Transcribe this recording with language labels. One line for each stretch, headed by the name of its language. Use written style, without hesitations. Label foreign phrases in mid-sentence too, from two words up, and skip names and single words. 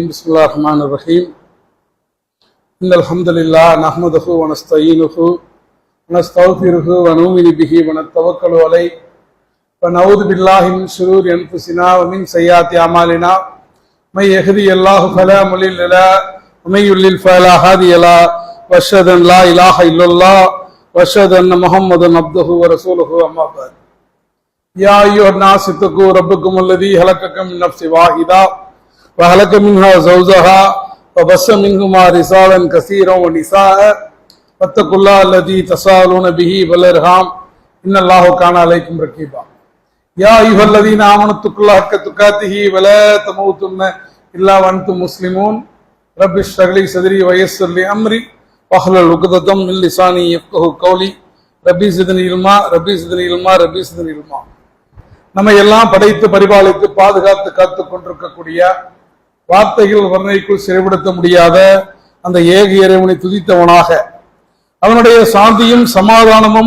Arabic: بسم الله الرحمن الرحيم إن الحمد لله نحمده ونستعينه ونستغفره ونؤمن به ونتوكل عليه ونعوذ بالله من شرور أنفسنا ومن سيئات أعمالنا من يهده الله فلا مضل له ومن يضلل فلا هادي له وأشهد أن لا إله إلا الله واشهد ان محمدا عبده ورسوله اما بعد يا ايها الناس اتقوا ربكم الذي خلقكم من نفس واحده وخلق منها زوجها وبث منهما رجالا كثيرا ونساء واتقوا الله الذي تساءلون به والارحام ان الله كان عليكم رقيبا يا ايها الذين امنوا اتقوا الله حق تقاته ولا تموتن الا وانتم مسلمون رب اشرح لي صدري ويسر لي امري واحلل عقدة من لساني يفقهوا قولي رب زدني علما رب زدني علما رب زدني علما.
Tamil: நம்ம எல்லாம் படைத்து பரிபாலித்து பாதுகாத்து காத்து கொண்டிருக்கக்கூடிய வார்த்தைகள் வர்ணைக்குள் சிறைப்படுத்த முடியாத அந்த ஏக இறைவனை துதித்தவனாக அவனுடைய சாந்தியும் சமாதானமும்